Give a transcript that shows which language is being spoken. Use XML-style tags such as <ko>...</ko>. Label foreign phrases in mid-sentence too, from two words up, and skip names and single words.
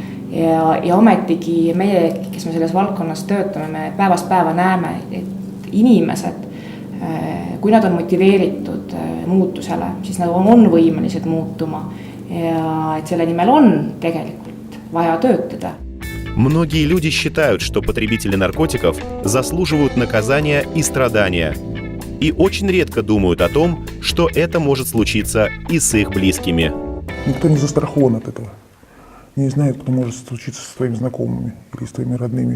<et>Ja ometigi meie, kes me selles valdkonnas töötame, me päevast päeva näeme, et inimesed, kui nad on motiveeritud muutusele, siis nad on võimelised muutuma ja et selle nimel on tegelikult vaja töötada.</et> <ru>Многие люди считают, что потребители наркотиков заслуживают наказания и страдания. И очень редко думают о том, что это может случиться и с их близкими. Никто не застрахован от этого. Не знает, кто может случиться со своими знакомыми или с твоими родными.</ru>